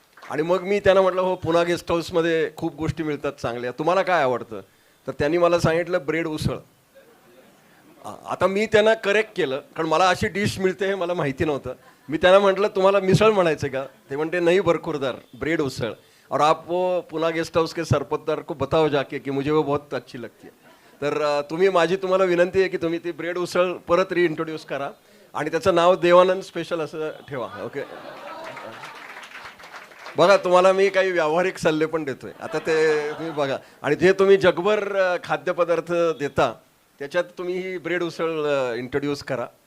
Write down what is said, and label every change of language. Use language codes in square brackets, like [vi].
[mr] आणि मग मी त्यांना म्हटलं, हो पुणा गेस्ट हाऊसमध्ये खूप गोष्टी मिळतात चांगल्या, तुम्हाला काय आवडतं. तर त्यांनी मला सांगितलं ब्रेड उसळ. आता मी त्यांना करेक्ट केलं, कारण मला अशी डिश मिळते हे मला माहिती नव्हतं. मी त्यांना म्हटलं तुम्हाला मिसळ म्हणायचं का. ते म्हणते नाही बरखुरदार, ब्रेड उसळ. [hi] और आप वो पुणा गेस्ट हाऊस के सरपतदार को बताओ जाके की मुझे वो बहुत अच्छी लगती है. [mr] तर तुम्हाला विनंती आहे की तुम्ही ती ब्रेड उसळ परत रिइंट्रोड्यूस करा आणि त्याचं नाव देवानंद स्पेशल असं ठेवा. ओके. बघा तुम्हाला मी काही व्यावहारिक सल्ले पण देतोय आता, ते तुम्ही बघा. आणि जे तुम्ही जगभर खाद्यपदार्थ देता त्याच्यात तुम्ही ही ब्रेड उसळ इंट्रोड्यूस करा.